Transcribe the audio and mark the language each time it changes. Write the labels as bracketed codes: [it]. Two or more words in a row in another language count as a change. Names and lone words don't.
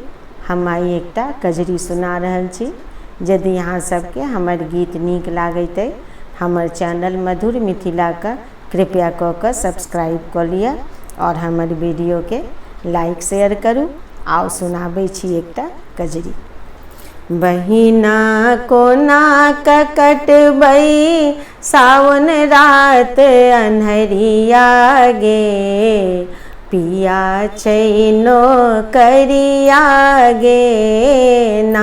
[mai] हम आइ एकटा कजरी सुना रहल छी। यदि अहाँ सबके हमर गीत नीक लागैत अइ हमर चैनल मधुर मिथिला के कृपया कऽ कऽ सब्सक्राइब कऽ लिअ और हमर वीडियो के [en] like share [mai] करू। आओ सुनाबै छी एकटा कजरी। बहिना कोना कटबै सावन रात अन्हरिया गे, पिया चैनो करिया गे ना।